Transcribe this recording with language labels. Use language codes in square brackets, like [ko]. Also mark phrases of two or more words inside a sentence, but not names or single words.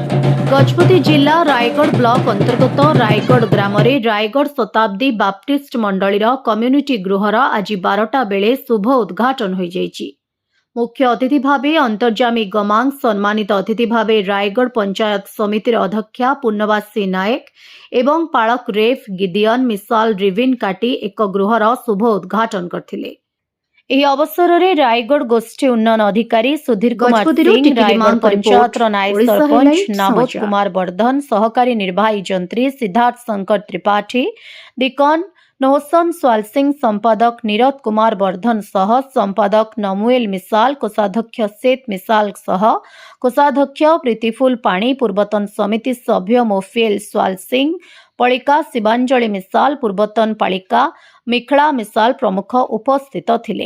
[or] ଗଜପତି ଜିଲ୍ଲା ରାୟଗଡ଼ ବ୍ଲକ ଅନ୍ତର୍ଗତ ରାୟଗଡ଼ ଗ୍ରାମ ରାୟଗଡ଼ ଶତାବ୍ଦୀ ବାପ୍ଟିଷ୍ଟ ମଣ୍ଡଳୀର କମ୍ୟୁନିଟି ଗୃହର ଆଜି 12ଟା ବେଳେ ଶୁଭ ଉଦ୍ଘାଟନ ହୋ ଯାଇଛି। ମୁଖ୍ୟ ଅତିଥି ଭାବେ ଅନ୍ତର୍ଯାମୀ ଗମାଙ୍ଗ, ସମ୍ମାନିତ ଅତିଥି ଭାବେ ରାୟଗଡ଼ ପଞ୍ଚାୟତ ସମିତିର ଅଧ୍ୟକ୍ଷା ପୂର୍ଣ୍ଣବାସୀ ନାୟକ ଏବଂ ପାଳକ ରେଫ ଗିଦିୟନ ମିସାଲ ରିବିନ କାଟି ଏକ ଗୃହର ଶୁଭ ଉଦ୍ଘାଟନ କରଥିଲେ। ଏହି ଅବସରରେ ରାୟଗଡ଼ ଗୋଷ୍ଠୀ ଉନ୍ନୟନ ଅଧିକାରୀ ସୁଧୀର କୁମାର ସିଂ, ରାୟଗଡ଼ ପଞ୍ଚାୟତର ନାୟବ ସରପଞ୍ଚ ନାବୋଧ କୁମାର ବର୍ଦ୍ଧନ, ସହକାରୀ ନିର୍ବାହୀ ଯନ୍ତ୍ରୀ ସିଦ୍ଧାର୍ଥ ଶଙ୍କର ତ୍ରିପାଠୀ, ଡିକନ ନୌସନ ସ୍ୱାଲ ସିଂ, ସମ୍ପାଦକ ନିରତ କୁମାର ବର୍ଦ୍ଧନ ସହ ସମ୍ପାଦକ ନମୁଏଲ ମିସାଲ, କୋଷାଧ୍ୟକ୍ଷ ସେତ ମିସାଲ ସହ କୋଷାଧ୍ୟକ୍ଷ ପ୍ରୀତିଫୁଲ ପାଣି, ପୂର୍ବତନ ସମିତି ସଭ୍ୟ ମୋଫିଏଲ ସ୍ୱାଲ ସିଂ, ପଳିକା ଶିବାଞ୍ଜଳି ମିସାଲ, ପୂର୍ବତନ ପାଳିକା ମିଖଳା ମିସାଲ ପ୍ରମୁଖ ଉପସ୍ଥିତ ଥିଲେ।